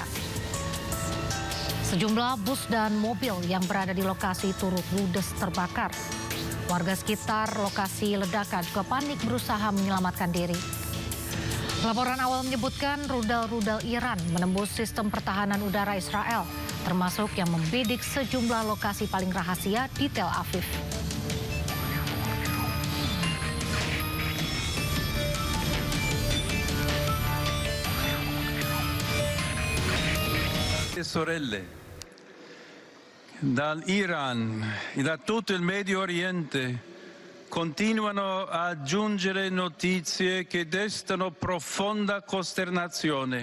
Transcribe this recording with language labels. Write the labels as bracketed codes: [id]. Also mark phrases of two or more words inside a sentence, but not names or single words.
[id] Sejumlah bus dan mobil yang berada di lokasi turut ludes terbakar. Warga sekitar lokasi ledakan juga panik berusaha menyelamatkan diri. Laporan awal menyebutkan rudal-rudal Iran menembus sistem pertahanan udara Israel, termasuk yang membidik sejumlah lokasi paling rahasia di Tel Aviv. [it] Sorelle, dall'Iran e da tutto il Medio Oriente continuano a giungere notizie che destano profonda costernazione.